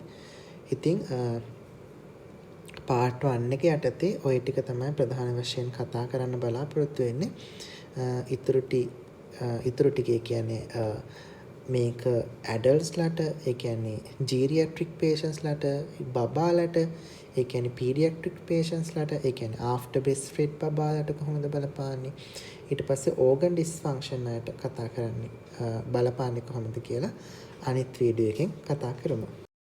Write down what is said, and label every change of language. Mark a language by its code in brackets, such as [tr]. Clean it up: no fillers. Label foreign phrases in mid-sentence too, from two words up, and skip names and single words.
[si] ඉතින් part 1 එක යටතේ ওই ටික තමයි ප්‍රධාන වශයෙන් කතා කරන්න බලාපොරොත්තු වෙන්නේ. ඉතුරු ටිකේ කියන්නේ මේක adults ලට ඒ කියන්නේ [en] geriatric patients [si] ලට බබාලට ඒ කියන්නේ [en] pediatric patients [si] ලට ඒ කියන්නේ [en] after breastfeed [si] බබාලට කොහොමද බලපාන්නේ ඊට පස්සේ [en] organ dysfunction [si] වලට කතා කරන්නේ බලපාන්නේ කොහොමද කියලා අනිත් වීඩියෝ එකෙන් කතා කරමු.